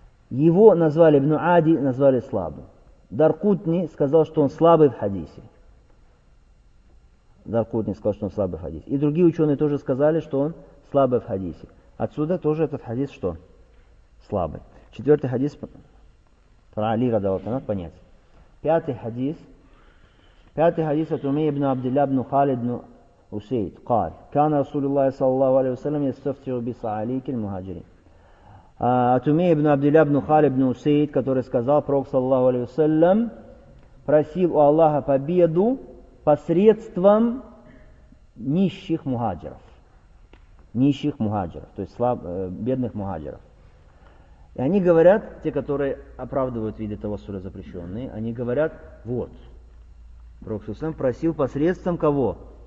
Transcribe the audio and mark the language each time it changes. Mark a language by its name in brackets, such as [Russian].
[Russian] Его назвали ибн Ади, назвали слабым. Даркутни сказал, что он слабый в хадисе. Даркутни сказал, что он слабый в хадисе. И другие ученые тоже сказали, что он слабый в хадисе. Отсюда тоже этот хадис что? Слабый. Четвертый хадис про Али радиаллаху анху, понять. Пятый хадис от Умейя ибн Абдилля ибн Халид ибн Усейд, [Arabic] قال: كان رسول الله صلى الله عليه وسلم يستفتي بصعاليك المهاجرين. [Russian] От Умейя ибн Абдилля ибн Халид ибн Усейд, который сказал: Пророк саллаллаху алейхи ва саллям просил у Аллаха победу посредством нищих мухаджиров. Нищих мухаджиров, то есть бедных мухаджиров. И они говорят, те, которые оправдывают виды того сура запрещенные, они говорят: вот, Пророк саллаллаху алейхи ва саллям просил посредством кого?